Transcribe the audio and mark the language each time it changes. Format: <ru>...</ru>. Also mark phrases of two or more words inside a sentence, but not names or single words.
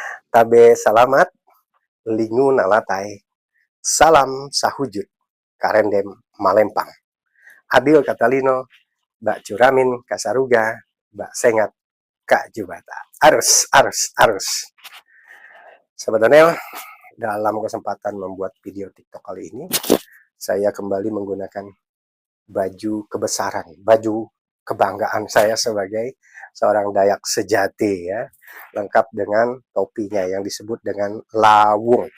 <knx>Tabe salamat, lingu nalatai, salam sahujud, karendem malempang. Adil Katalino, Mbak Curamin Kasaruga, Mbak Sengat Kak Jubata. Arus.</knx> <id>Sebetulnya dalam kesempatan membuat video TikTok kali ini, saya kembali menggunakan baju kebesaran, baju kebanggaan saya sebagai seorang Dayak sejati ya, lengkap dengan topinya yang disebut dengan lawung.</id>